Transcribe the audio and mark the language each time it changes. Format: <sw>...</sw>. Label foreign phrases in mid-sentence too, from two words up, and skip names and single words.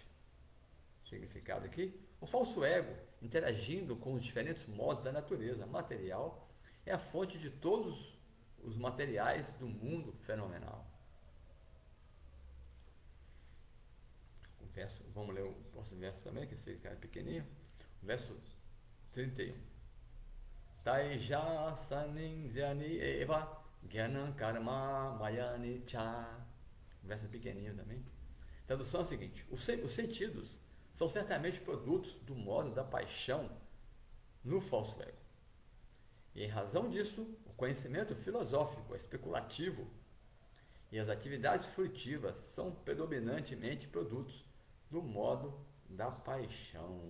<pt>Significado aqui: o falso ego, interagindo com os diferentes modos da natureza material, é a fonte de todos os materiais do mundo fenomenal. Vamos ler o próximo verso também, que esse cara é pequenininho. Verso 31.</pt> <sa>तैजसानीन्द्रियाण्य् एव ज्ञानं कर्ममयानि च.</sa> <pt>Verso pequenininho também. Tradução é a seguinte: os sentidos são certamente produtos do modo da paixão no falso ego. E em razão disso, o conhecimento filosófico, especulativo e as atividades frutivas são predominantemente produtos do modo da paixão.</pt>